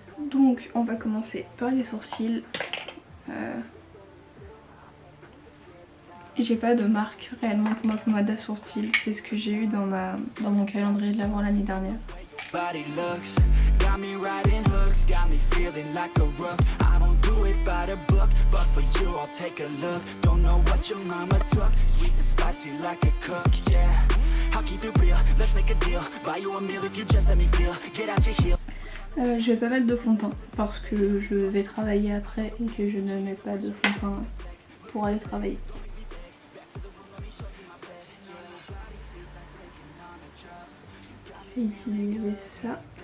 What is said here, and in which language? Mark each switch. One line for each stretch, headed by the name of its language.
French: Donc, on va commencer par les sourcils. J'ai pas de marque réellement pour ma pommade à sourcils. C'est ce que j'ai eu dans mon calendrier de l'avant l'année dernière.
English: Got me riding hooks, got me feeling like a rook. I don't do it by the book, but for you I'll take a look. Don't know what your mama took, sweet and spicy like a cook, yeah. I'll keep it real, let's make a deal. Buy you a meal if you just let me feel. Get out your heels.
French: Je vais pas mettre de fond de teint parce que je vais travailler après et que je ne mets pas de fond de teint pour aller travailler. J'ai utilisé ça.